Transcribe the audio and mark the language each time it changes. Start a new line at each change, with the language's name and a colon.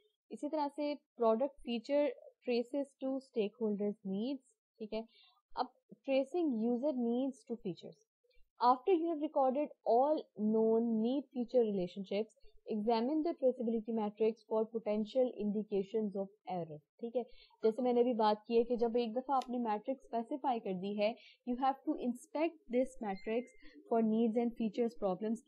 Urdu: اسی طرح سے
English: Product feature traces to stakeholders needs.
Urdu: ٹھیک ہے, اب
English: tracing user needs to features. After you have recorded all known need feature relationships, examine the traceability matrix for potential indications of error.
Urdu: ٹھیک ہے, جیسے میں نے بھی بات کی ہے کہ جب ایک دفعہ آپ نے میٹرکس اسپیسیفائی کر دی ہے,
English: you have to inspect this matrix for needs and features problems.